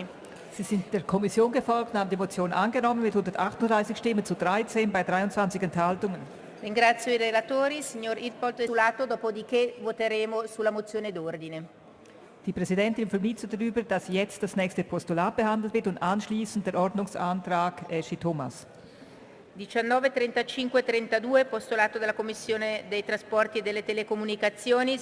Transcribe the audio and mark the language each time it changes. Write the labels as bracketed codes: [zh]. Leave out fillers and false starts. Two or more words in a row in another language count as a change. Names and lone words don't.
[de] Sie sind der Kommission gefolgt und haben die Motion angenommen mit 138 Stimmen zu 13 bei 23 Enthaltungen. [it] Ringrazio i relatori, signor Itpold e Sulato, dopodiché voteremo sulla mozione d'ordine. [de] Die Präsidentin informiert darüber, dass jetzt das nächste Postulat behandelt wird und anschließend der Ordnungsantrag Eschi-Thomas. [it] 19.35.32, postulato della Commissione dei Trasporti e delle Telecomunicazioni.